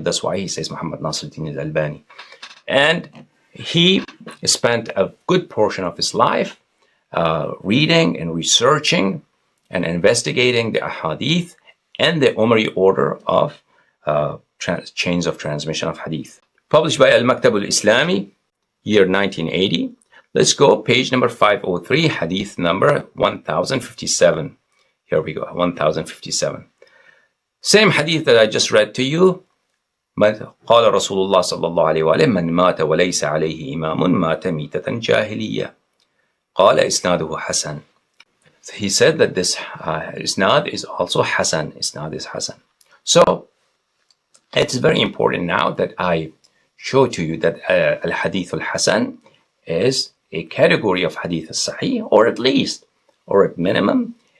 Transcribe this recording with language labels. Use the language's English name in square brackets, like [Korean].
[English] That's why he says Muhammad Nasiruddin al-Albani. And he spent a good portion of his life reading and researching and investigating the ahadith and the Umari order of chains of transmission of hadith. Published by Al-Maktab al-Islami, year 1980. Let's go, page number 503, hadith number 1057. Here we go, 1057. Same hadith that I just read to you. [Arabic] قال رسول الله صلى الله عليه وآله من مات وليس عليه إمام مات ميتة جاهلية. قال إسناده حسن. [English] He said that this isnad is also Hassan. Isnad is Hassan. So it's very important now that I show to you that al-hadith al-Hassan is a category of hadith al-Sahih, or at least, or at minimum,